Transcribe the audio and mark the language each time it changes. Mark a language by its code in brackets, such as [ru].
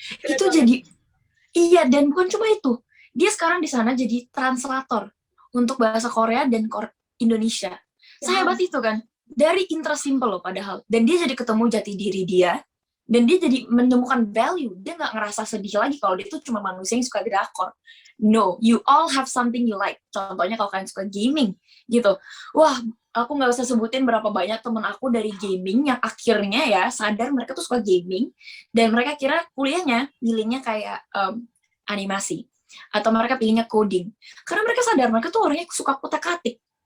[id] Itu jadi, iya, dan bukan cuma itu. Dia sekarang di sana jadi translator untuk bahasa Korea dan Indonesia. Sehebat itu kan. dari interest simple loh padahal, dan dia jadi ketemu jati diri dia, dan dia jadi menemukan value. Dia nggak ngerasa sedih lagi kalau dia tuh cuma manusia yang suka drakor. [en] No, you all have something you like. [id] Contohnya kalau kalian suka gaming gitu, wah, aku nggak usah sebutin berapa banyak temen aku dari gaming yang akhirnya ya sadar mereka tuh suka gaming, dan mereka kira kuliahnya pilihnya kayak animasi, atau mereka pilihnya coding, karena mereka sadar mereka tuh orangnya suka kutak-katik.